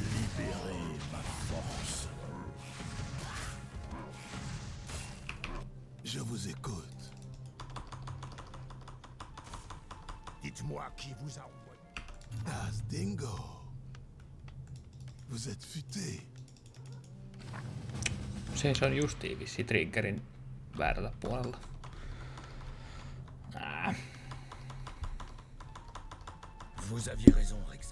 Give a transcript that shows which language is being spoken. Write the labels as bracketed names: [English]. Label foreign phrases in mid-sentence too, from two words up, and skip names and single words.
[French] Libérez ma force. Je vous écoute. Dites-moi qui vous a envoyé. Das Dingo. Vous êtes futé. [Finnish] Se on justiin vissi triggerin väärällä puolella. [French] Vous aviez raison, Rexar.